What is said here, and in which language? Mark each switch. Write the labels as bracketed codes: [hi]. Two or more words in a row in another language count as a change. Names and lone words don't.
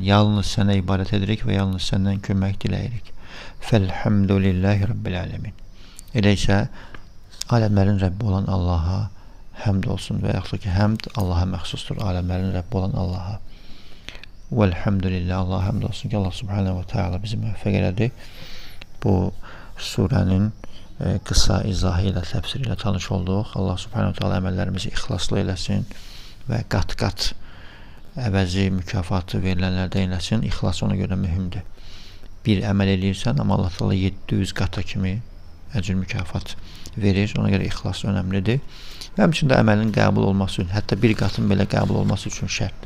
[az] Yalnız sənə ibadət edirik və yalnız səndən kömək diləyirik. [ar] فالحمد لله رب العالمين. [az] Elə isə aləmlərin Rəbbi olan Allaha həmd olsun və yaxud ki, həmd Allaha məxsusdur, aləmlərin Rəbbi olan Allaha. Vəlhamdülillah, Allaha həmd olsun ki, Allah [ar] سبحانه وتعالى [az] bizi müvəffəq elədi. Bu surənin qısa izahı ilə, təfsiri ilə tanış olduq. Allah [ar] سبحانه وتعالى [az] əməllərimizi ixlaslı eləsin və qat-qat əvəzi, mükafatı verilənlərdə eləsin. İxlas ona görə mühümdür. Bir əməl eləyirsən, amma Allah Teala 700 qata kimi əcr mükafat verir. Ona görə ixlas önəmlidir. Və həmçində əməlin qəbul olması üçün, hətta bir qatın belə qəbul olması üçün şərtdir.